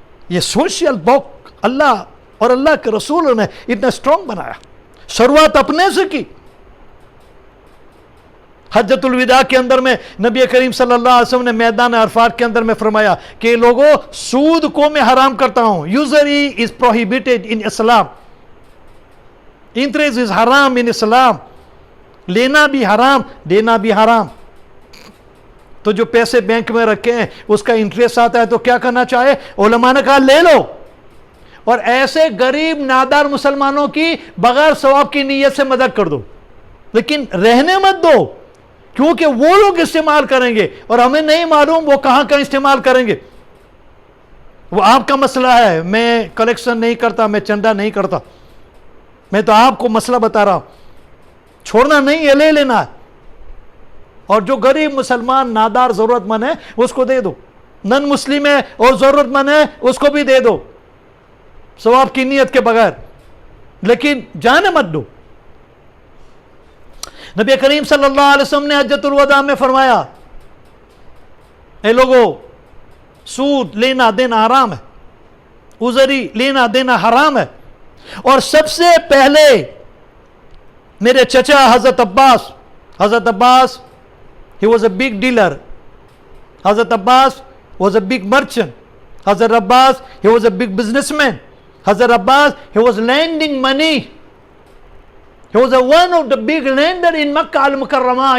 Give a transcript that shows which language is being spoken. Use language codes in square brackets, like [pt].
[ur] یہ social block اللہ اور اللہ کے رسول نے اتنا سٹرونگ بنایا. شروعات اپنے سے کی. حجۃ الوداع کے اندر میں نبی کریم صلی اللہ علیہ وسلم نے میدان عرفات کے اندر میں فرمایا کہ لوگوں سود کو میں حرام کرتا ہوں. [en] usury is prohibited in Islam. interest is haram in Islam. [ur] لینا بھی حرام, دینا بھی حرام. تو جو پیسے بینک میں رکھے ہیں اس کا انٹریسٹ آتا ہے تو کیا کرنا چاہے, علماء نے کہا لے لو اور ایسے غریب نادار مسلمانوں کی بغیر ثواب کی نیت سے مدد کر دو, لیکن رہنے مت دو, کیونکہ وہ لوگ استعمال کریں گے اور ہمیں نہیں معلوم وہ کہاں کہاں استعمال کریں گے. وہ آپ کا مسئلہ ہے, میں کلیکشن نہیں کرتا, میں چندہ نہیں کرتا, میں تو آپ کو مسئلہ بتا رہا ہوں. چھوڑنا نہیں ہے, لے لینا ہے. اور جو غریب مسلمان نادار ضرورت مند ہے اس کو دے دو, نن مسلم ہے اور ضرورت مند ہے اس کو بھی دے دو ثواب کی نیت کے بغیر, لیکن جانے مت دو. نبی کریم صلی اللہ علیہ وسلم نے حجۃ الوداع میں فرمایا اے لوگوں سود لینا دینا حرام ہے, ازری لینا دینا حرام ہے, اور سب سے پہلے میرے چچا [en] Hazrat Abbas he was a big dealer. Hazrat Abbas was a big merchant. Hazrat Abbas, he was a big businessman. Hazrat Abbas, he was lending money. He was one of the big lender in Makkah al-Mukarramah.